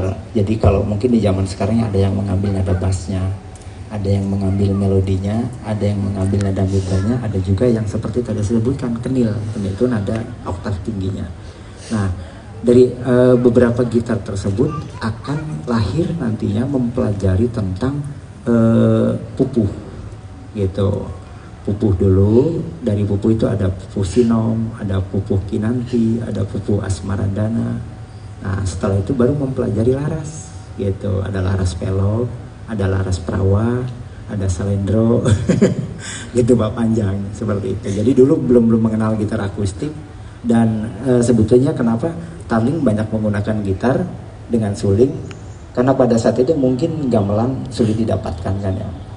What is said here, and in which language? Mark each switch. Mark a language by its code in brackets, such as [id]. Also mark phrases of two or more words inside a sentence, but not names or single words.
[id] Jadi kalau mungkin di zaman sekarang ada yang mengambil nada bassnya, ada yang mengambil melodinya, ada yang mengambil nada gitarnya, ada juga yang seperti tadi saya sebutkan kenil. Kenil itu nada oktav tingginya. Nah, dari beberapa gitar tersebut akan lahir nantinya mempelajari tentang pupuh gitu. Pupuh dulu, dari pupuh itu ada pupuh sinom, ada pupuh kinanti, ada pupuh asmaradana. Nah setelah itu baru mempelajari laras gitu. Ada laras pelok, ada laras prawa, ada salendro gitu Pak, panjang seperti itu. Jadi dulu belum mengenal gitar akustik. Dan sebetulnya kenapa Tarling banyak menggunakan gitar dengan suling, karena pada saat itu mungkin gamelan sulit didapatkan kan ya.